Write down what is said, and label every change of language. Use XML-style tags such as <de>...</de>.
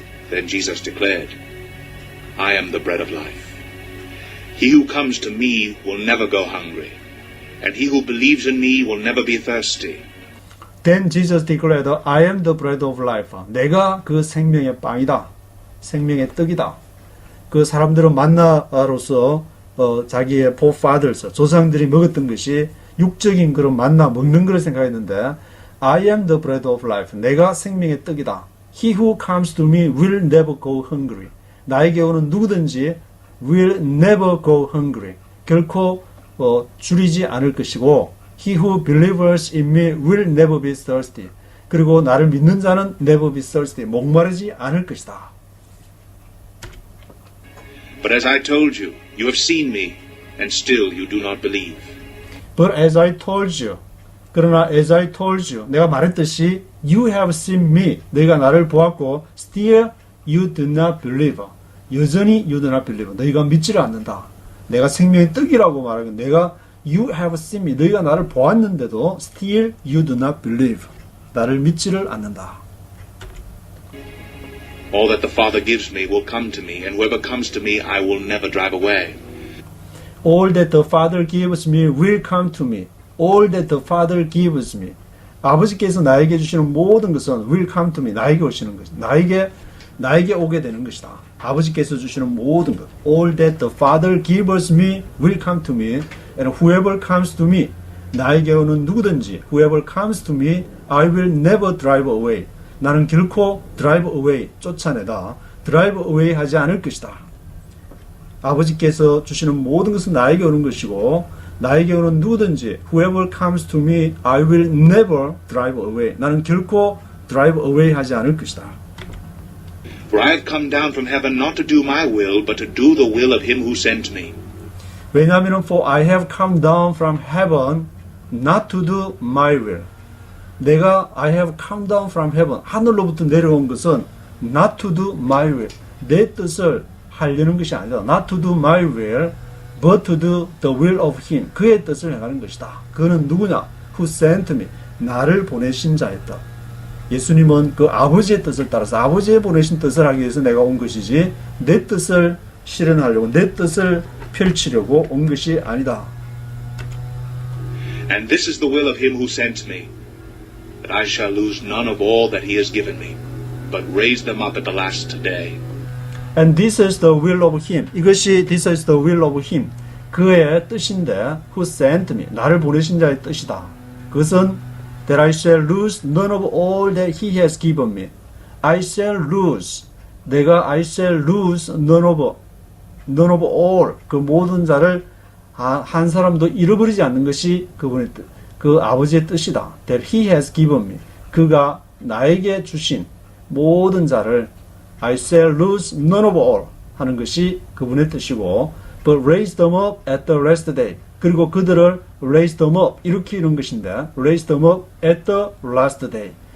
<en>Then Jesus declared, I am the bread of life. He who comes to me will never go hungry, and he who believes in me will never be thirsty. Then Jesus declared, I am the bread of life.</en> <ko>내가 그 생명의 빵이다. 생명의 떡이다. 그 사람들은 만나로서 자기의 forefathers, 조상들이 먹었던 것이 육적인 그런 만나 먹는 걸 생각했는데</ko> <en>I am the bread of life.</en> <ko>내가 생명의 떡이다.</ko> <en>He who comes to me will never go hungry.</en> <ko>나에게 오는 누구든지</ko> <en>will never go hungry.</en> <ko>결코 줄이지 않을 것이고</ko> <en>He who believes in me will never be thirsty.</en> <ko>그리고 나를 믿는 자는</ko> <en>never be thirsty.</en> <ko>목마르지 않을 것이다.</ko> <en>But as I told you, you have seen me, and still you do not believe. But as I told you,</en> <ko>그러나</ko> <en>as I told you,</en> <ko>내가 말했듯이</ko> <en>you have seen me,</en> <ko>너희가 나를 보았고</ko> <en>still you do not believe.</en> <ko>여전히</ko> <en>you do not believe.</en> <ko>너희가 믿지를 않는다. 내가 생명의 떡이라고 말하고 내가</ko> <en>you have seen me,</en> <ko>너희가 나를 보았는데도</ko> <en>still you do not believe.</en> <ko>나를 믿지를 않는다.</ko> <en>All that the Father gives me will come to me, and whoever comes to me I will never drive away. All that the Father gives me will come to me. All that the Father gives me.</en> <ko>아버지께서 나에게 주시는 모든 것은</ko> <en>will come to me.</en> <ko>나에게 오시는 것. 나에게 오게 되는 것이다. 아버지께서 주시는 모든 것.</ko> <en>All that the Father gives me will come to me. And whoever comes to me.</en> <ko>나에게 오는 누구든지.</ko> <en>Whoever comes to me, I will never drive away.</en> <ko>나는 결코</ko> <en>drive away,</en> <ko>쫓아내다. drive away 하지 않을 것이다. 아버지께서 주시는 모든 것은 나에게 오는 것이고 나에게 오는 누구든지</ko> <en>whoever comes to me, I will never drive away.</en> <ko>나는 결코</ko> <en>drive away</en> <ko>하지 않을 것이다.</ko> <en>For I have come down from heaven not to do my will, but to do the will of him who sent me.</en> <ko>왜냐하면</ko> <en>for I have come down from heaven not to do my will.</en> <ko>내가</ko> <en>I have come down from heaven</en> <ko>하늘로부터 내려온 것은</ko> <en>not to do my will.</en> <ko>내 뜻을 하려는 것이 아니다.</ko> <en>Not to do my will, but to do the will of him.</en> <ko>그의 뜻을 행하는 것이다. 그는 누구냐?</ko> <en>Who sent me.</en> <ko>나를 보내신 자였다. 예수님은 그 아버지의 뜻을 따라서 아버지의 보내신 뜻을 하기 위해서 내가 온 것이지 내 뜻을 실현하려고 내 뜻을 펼치려고 온 것이 아니다.</ko> <en>And this is the will of him who sent me, that I shall lose none of all that he has given me, but raise them up at the last day. And this is the will of him.</en> <ko>이것이</ko> <en>this is the will of him.</en> <ko>그의 뜻인데</ko> <en>who sent me.</en> <ko>나를 보내신 자의 뜻이다. 그것은</ko> <en>that I shall lose none of all that he has given me. I shall lose.</en> <ko>내가</ko> <en>I shall lose none of all.</en> <ko>그 모든 자를 한 사람도 잃어버리지 않는 것이 그분의 뜻, 그 아버지의 뜻이다.</ko> <en>That he has given me.</en> <ko>그가 나에게 주신 모든 자를</ko> <en>I shall lose none of all</en> <ko>하는 것이 그분의 뜻이고</ko> <en>but raise them up at the last day.</en> <ko>그리고 그들을</ko> <en>raise them up</en> <ko>일으키는 것인데</ko> <en>raise them up at the last day.</en>